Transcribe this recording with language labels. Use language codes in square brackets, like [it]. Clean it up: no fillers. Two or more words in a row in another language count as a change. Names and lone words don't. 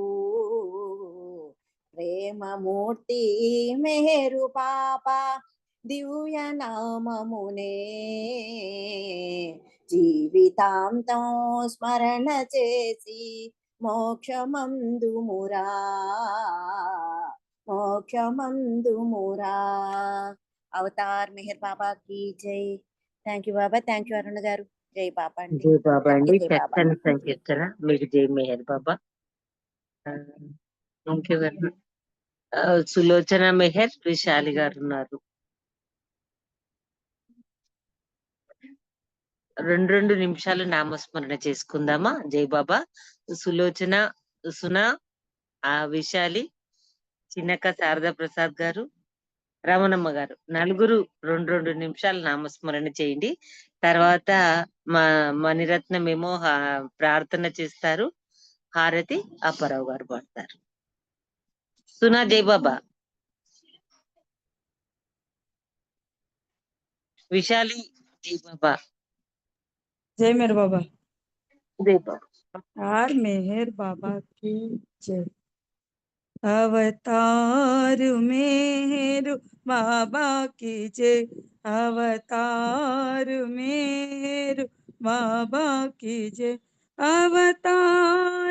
[te] ప్రేమమూర్తి మెహరు బాబా దివ్య నామమునే జీవితాంతం స్మరణ చేసి మోక్షమందుమురా, మోక్షమందుమురా. [hi] अवतार मेहर बाबा की जय. [en] thank you [te] బాబా, థ్యాంక్ యూ అరుణ గారు. జై బాబా అండి. జై బాబా అండి. జై బాబా. చక్కని సంకీర్తన. మీకు జై మెహర్ బాబా. ఇంకెవరు? సులోచన మెహర్, విశాలి గారు ఉన్నారు. 2 నిమిషాలు నామస్మరణ చేసుకుందామా? జై బాబా. సులోచన, సునా, విశాలి, చిన్నక్క శారదా ప్రసాద్ గారు, రమణమ్మ గారు, నలుగురు 2 నిమిషాలు నామస్మరణ చేయండి. తర్వాత మణిరత్నం ఏమో ప్రార్థన చేస్తారు. హారతి అప్పారావు గారు పాడతారు. సునా జై బాబా. విశాలి జై బాబా. [hi] जय मेरे बाबा। [te] జై బాబా. [hi] यार मेहर बाबा की जय। अवतार मेहर बाबा की जय, अवतार मेहर बाबा की जय, अवतार